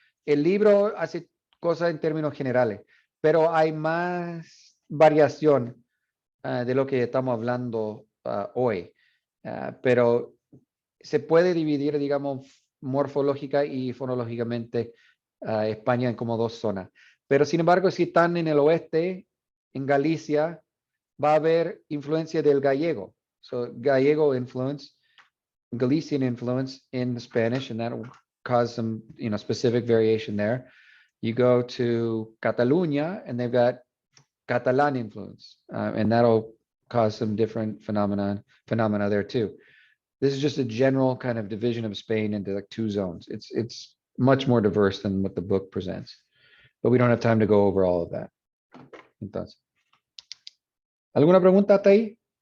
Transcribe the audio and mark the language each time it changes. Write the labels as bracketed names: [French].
[Spanish] El libro hace cosas en términos generales, pero hay más variación de lo que estamos hablando hoy. Pero se puede dividir, digamos, morfológica y fonológicamente España en como dos zonas. Pero sin embargo, si están en el oeste, en Galicia, va a haber influencia del gallego. [English] So gallego influence, Galician influence in Spanish, and that will cause some, specific variation there. You go to Catalunya, and they've got Catalan influence, and that'll cause some different phenomena there too. This is just a general kind of division of Spain into like two zones. It's much more diverse than what the book presents, but we don't have time to go over all of that. [Spanish] Entonces, ¿alguna pregunta hasta ahí?